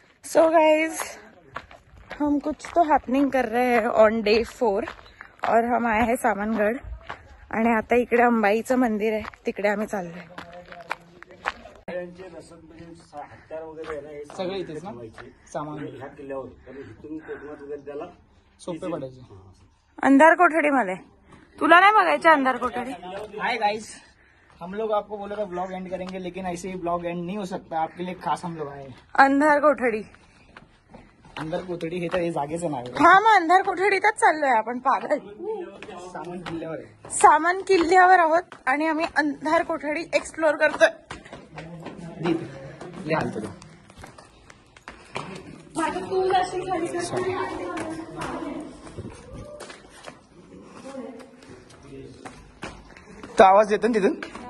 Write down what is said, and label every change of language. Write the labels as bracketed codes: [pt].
[hi] So guys हम कुछ तो हैपनिंग कर रहे हैं ऑन डे 4 और हम आए हैं सामनगड [mr] आणि आता इकडे अंबाईचं मंदिर आहे तिकडे आम्ही चाललोय. हत्यार वगैरे आहे ना हे सगळे इथेच ना सामान ह्या किल्ल्यावर कारण इथून कोकणात वगैरे त्याला सोपे पडायचे. अंधार कोठडीमध्ये तुला नाही बघायचं अंधार कोठडी? [hi] हाय गाइस, हम लोग आपको बोले का ब्लॉग एंड करेंगे लेकिन ऐसे ही ब्लॉग एंड नहीं हो सकता. आपके लिए खास हम लोग आए हैं. [mr] अंधार कोठडी. अंदर कोथडी हे तर हे जागेचं नाव आहे. हा मग अंधार कोठडीतच चाललोय आपण. पागल. सामान किल्ल्यावर आहे. सामान किल्ल्यावर आहोत आणि आम्ही अंधार कोठडी एक्सप्लोर करतोय. ले हाल तुला तो आवाज येतो ना तिथून.